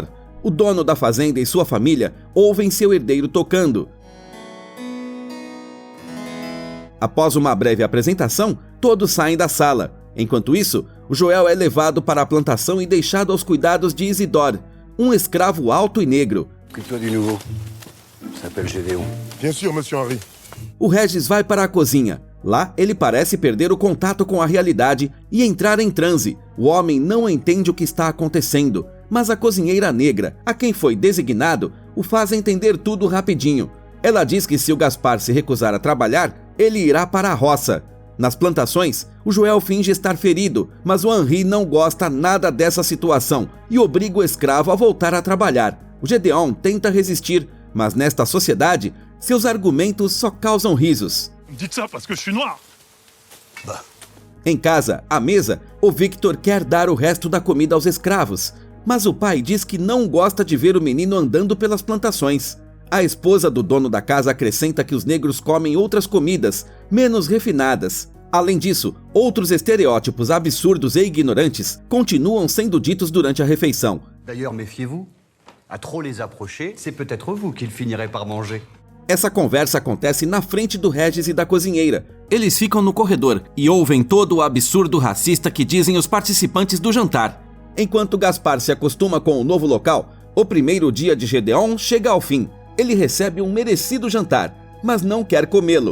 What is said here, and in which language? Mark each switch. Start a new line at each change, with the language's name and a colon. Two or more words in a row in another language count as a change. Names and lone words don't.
Portuguese: O dono da fazenda e sua família ouvem seu herdeiro tocando. Após uma breve apresentação, todos saem da sala. Enquanto isso, o Joel é levado para a plantação e deixado aos cuidados de Isidore, um escravo alto e negro.
French: Occupe-toi du nouveau. S'appelle Gédéon. Bien sûr, monsieur Henri.
Portuguese: O Regis vai para a cozinha. Lá, ele parece perder o contato com a realidade e entrar em transe. O homem não entende o que está acontecendo, mas a cozinheira negra, a quem foi designado, o faz entender tudo rapidinho. Ela diz que se o Gaspar se recusar a trabalhar, ele irá para a roça. Nas plantações, o Joel finge estar ferido, mas o Henri não gosta nada dessa situação e obriga o escravo a voltar a trabalhar. O Gedeon tenta resistir, mas nesta sociedade, Seus argumentos só causam risos.
French: Dites ça parce que je suis noir.
Portuguese: Em casa, à mesa, o Victor quer dar o resto da comida aos escravos, mas o pai diz que não gosta de ver o menino andando pelas plantações. A esposa do dono da casa acrescenta que os negros comem outras comidas, menos refinadas. Além disso, outros estereótipos absurdos e ignorantes continuam sendo ditos durante a refeição.
French: D'ailleurs, méfiez-vous. À trop les approcher, c'est peut-être vous qu'ils finiraient par manger.
Portuguese: Essa conversa acontece na frente do Regis e da cozinheira. Eles ficam no corredor e ouvem todo o absurdo racista que dizem os participantes do jantar. Enquanto Gaspar se acostuma com o novo local, o primeiro dia de Gedeon chega ao fim. Ele recebe um merecido jantar, mas não quer comê-lo.